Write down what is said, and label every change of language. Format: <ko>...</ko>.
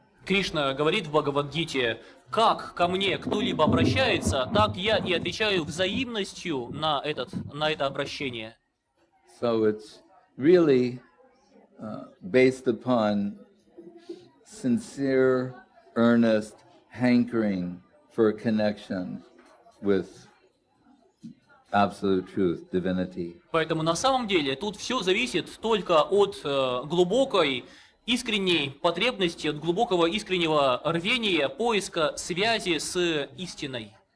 <ru>Кришна говорит в Бхагавад-гите: как ко мне кто-либо обращается, так я и отвечаю взаимностью на это обращение.</ru> <en>So it's really based upon sincere, earnest hankering for a connection with absolute truth, divinity.</en> <ru>Поэтому на самом деле тут все зависит только от глубокой искренней потребности, от глубокого искреннего рвения, поиска связи с истиной.</ru>